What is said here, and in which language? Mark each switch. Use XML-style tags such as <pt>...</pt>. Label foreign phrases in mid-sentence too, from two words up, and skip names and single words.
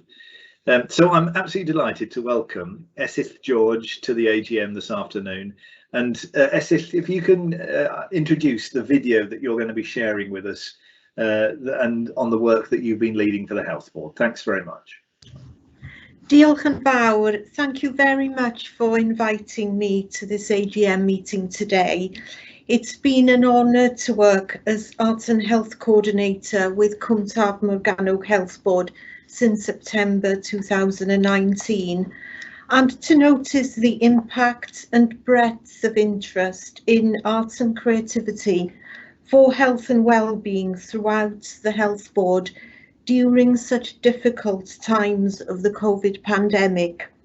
<en>So I'm absolutely delighted to welcome Esyll George to the AGM this afternoon. And Esyll, if you can introduce the video that you're going to be sharing with us and on the work that you've been leading for the Health Board. Thanks very much.</en> <cy>Diolch yn fawr.</cy> <en>Thank you very much for inviting me to this AGM meeting today. It's been an honour to work as Arts and Health Coordinator with Cwm Taf Morgannwg Health Board since September 2019, and to notice the impact and breadth of interest in arts and creativity for health and well-being throughout the Health Board during such difficult times of the COVID pandemic.</en>